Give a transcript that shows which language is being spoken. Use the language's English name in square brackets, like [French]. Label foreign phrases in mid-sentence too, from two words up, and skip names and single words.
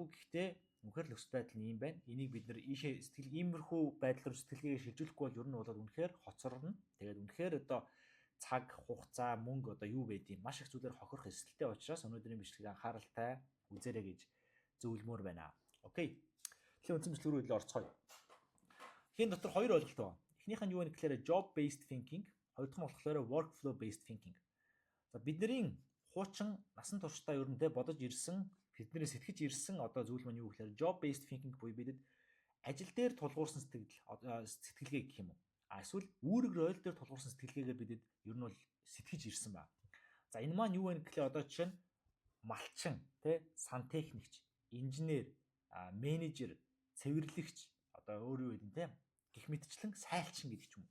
[Mongolian] Гэхдээ үнэхээр л өсөлт байдал нь юм байна. Энийг бид нэр ийшээ сэтгэл иймэрхүү байдлаар сэтгэлгээгээ шилжүүлэхгүй бол ер нь бол үнэхээр хоцорно. Тэгээд үнэхээр одоо цаг хугацаа мөнгө одоо юу байдгийг маш их зүйлээр хохирох эсэлттэй учраас өнөөдрийн бичлэгийг анхааралтай үзээрэй гэж зөвлөмөр байна. Окей. Тэгэхээр үндсэн бичлэг рүү илүү орцгоё. Хийн дотор хоёр ойлголт байна. Эхнийх нь юу вэ гэхээр [English] job based thinking, [Mongolian] хоёр дахь нь болохоор [English] workflow based thinking. [Mongolian] За бидний хуучин насан туршдаа ер нь бодож ирсэн, бидний сэтгэж ирсэн одоо зүйл маань юу гэхээр [English] job based thinking [Mongolian] буюу бидэд ажил дээр тулгуурсан сэтгэлгээ гэх юм уу? Эсвэл үүрэг ройл дээр тулгуурсан сэтгэлгээгээр бидэд ер нь бол сэтгэж ирсэн ба. За энэ маань юу вэ гэхээр одоо жишээ нь малчин, сантехникч, инженер, менежер, цэвэрлэгч, одоо өөр юу гэдэг нь гэх мэтчлэн сайлчин гэдэг ч юм уу.